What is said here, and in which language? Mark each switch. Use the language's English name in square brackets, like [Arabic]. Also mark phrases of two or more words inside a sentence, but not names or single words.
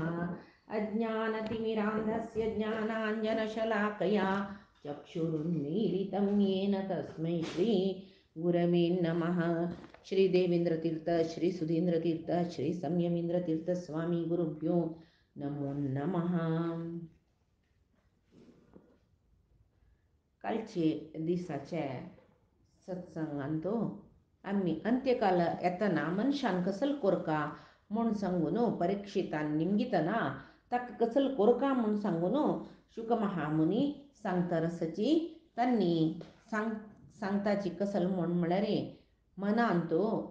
[Sanskrit] अज्ञानतिमिरान्धस्य ज्ञानाञ्जनशलाकया चक्षुरुन्मीलितं येन तस्मै श्री गुरवे नमः। श्री देवेंद्र तीर्थ, श्री सुधींद्र तीर्थ, श्री संयमेंद्र तीर्थ स्वामी गुरुभ्यो नमो नमः. [Konkani] कालचे दिसाचे सत्संगांतो आम्ही अंत्यकाल येतना मनशान कसल कोरका म्हूण सांगून परीक्षितान निमगितना ताका कसल कोरका म्हूण सांगून शुक महामुनी सांगता रसाची तांणी सांगताची कसल म्हळ्यार मनान तो